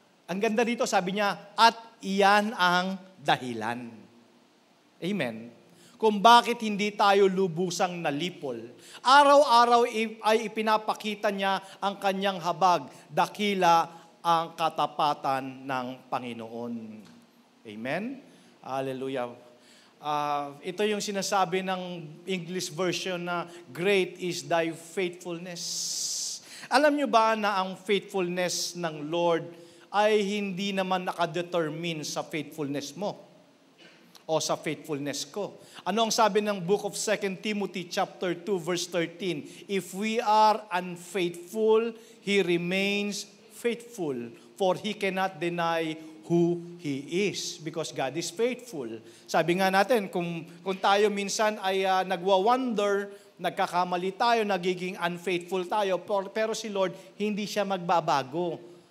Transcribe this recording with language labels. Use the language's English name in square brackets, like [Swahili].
[Filipino] Ang ganda dito, sabi niya, at iyan ang dahilan. Amen. Kung bakit hindi tayo lubusang nalipol. Araw-araw ay ipinapakita niya ang kanyang habag, dakila ang katapatan ng Panginoon. Amen? Hallelujah. Ito yung sinasabi ng English version na, [English] great is thy faithfulness. [Filipino] Alam nyo ba na ang faithfulness ng Lord ay hindi naman nakadetermine sa faithfulness mo o sa faithfulness ko? Ano ang sabi ng book of 2 Timothy chapter 2 verse 13? [English] If we are unfaithful, He remains faithful, for He cannot deny who He is, because God is faithful. [Filipino] Sabi nga natin, kung tayo minsan ay nagwa-wonder, nagkakamali tayo, nagiging unfaithful tayo, pero si Lord, hindi siya magbabago.